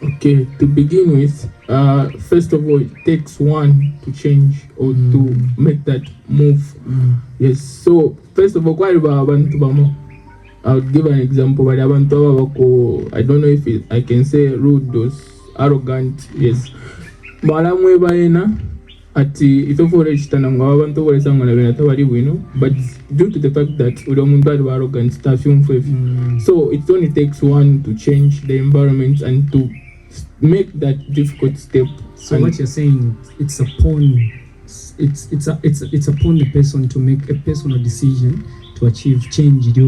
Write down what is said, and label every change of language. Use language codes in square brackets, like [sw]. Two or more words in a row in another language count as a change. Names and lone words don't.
[en] Okay, to begin with, first of all, it takes one to change or to make that move. Yes, so first of all, quite about [bem] abantu bamo. [en] I would give an example, but [bem] abantu abako, [en] I don't know if I can say rude or arrogant. Yes, [bem] balamwe baena ati itofore chitana ngo abantu bolesa ngo nabena tabali bwino, [en] but due to the fact that [bem] ulo muntu ali [en] arrogant stuff so it only takes one to change the environment and to make that difficult step. So what you're saying, it's upon the person to make a personal decision to achieve change.